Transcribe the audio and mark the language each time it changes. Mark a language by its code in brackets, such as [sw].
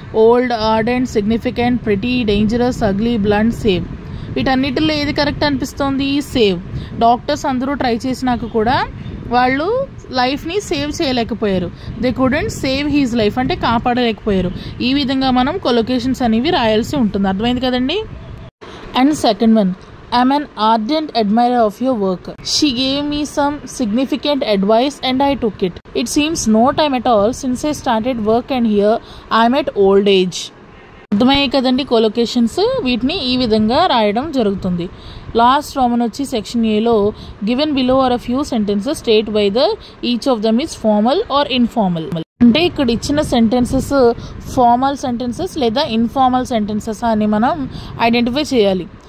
[en] Old, ardent, significant, pretty, dangerous, ugly, blunt, save. [te] వీటన్నిటిలో ఏది correct అనిపిస్తోంది? సేవ్. డాక్టర్స్ అందరూ ట్రై చేసినాక కూడా వాళ్ళు లైఫ్ని సేవ్ చేయలేకపోయారు. [en] they couldn't save his life, [te] అంటే కాపాడలేకపోయారు. ఈ విధంగా మనం కొలొకేషన్స్ అనేవి రాయాల్సి ఉంటుంది. అర్థమైంది కదండి. [en] And second one, I'm an ardent admirer of your work. She gave me some significant advice and I took it. It seems no time at all since I started work and here I'm at old age. [te] అర్థమయ్యాయి కదండి కొలొకేషన్స్. వీటిని ఈ విధంగా రాయడం జరుగుతుంది. [en] Last Roman వచ్చి section ఏలో given below are a few sentences state whether each of them is formal or informal. [te] అంటే ఇక్కడ ఇచ్చిన సెంటెన్సెస్ ఫార్మల్ సెంటెన్సెస్ లేదా ఇన్ఫార్మల్ సెంటెన్సెస్ అని మనం ఐడెంటిఫై చేయాలి.